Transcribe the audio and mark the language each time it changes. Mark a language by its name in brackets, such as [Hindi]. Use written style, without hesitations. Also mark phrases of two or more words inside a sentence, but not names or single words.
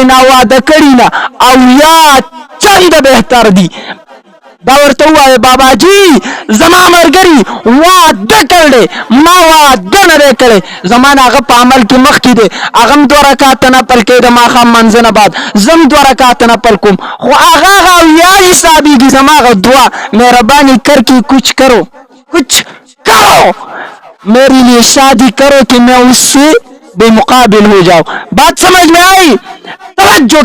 [Pashto] نه واده کړي نه او یا چنده بهتر دي دا ورته ووایه بابا جی زما ملګري واده کړی ما واده نه دی کړی زما نه هغه په عمل کې مخکې دی هغه هم 2 رکعته نفل کوي د ماښام منځه نه بعد زه هم 2 رکعته نفل کوم خو هغه یا حسابېږي زما هغه دعا مهرباني [Urdu] کر کے کچھ کرو میرے لیے شادی کرو کہ میں اس سے بے مقابل ہو جاؤ بات سمجھ میں آئی توجہ